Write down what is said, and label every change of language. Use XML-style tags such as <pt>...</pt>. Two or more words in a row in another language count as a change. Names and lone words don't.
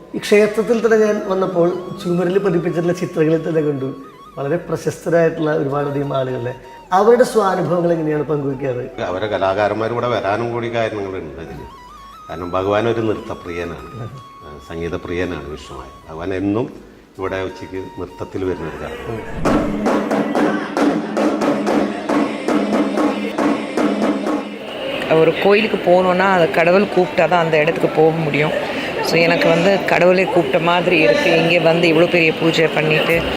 <ml>ക്ഷേത്രത്തിൽ തന്നെ ഞാൻ വന്നപ്പോൾ ചുമരിൽ പതിപ്പിച്ചിട്ടുള്ള ചിത്രങ്ങളിൽ തന്നെ കണ്ടു വളരെ പ്രശസ്തരായിട്ടുള്ള ഒരുപാടധികം ആളുകളുടെ അവരുടെ സ്വാനുഭവങ്ങൾ എങ്ങനെയാണ് പങ്കുവയ്ക്കാറ്? അവരെ കലാകാരന്മാർ വരാനും കൂടി കാരണങ്ങളുണ്ട് ഇതിൽ. കാരണം ഭഗവാൻ ഒരു നൃത്തപ്രിയനാണ്, സംഗീതപ്രിയനാണ് വിഷ്ണുവായി. ഭഗവാൻ എന്നും ഇവിടെ ഉച്ചയ്ക്ക് നൃത്തത്തിൽ വരുന്നൊരു കാര്യം.</ml> <ta>ஒரு கோயிலுக்கு போகணுன்னா அது கடவுள் கூப்பிட்டா தான் அந்த இடத்துக்கு போக முடியும். ஸோ எனக்கு வந்து கடவுளை கூப்பிட்ட மாதிரி இருக்குது. இங்கே வந்து இவ்வளோ பெரிய பூஜை பண்ணிவிட்டு</ta>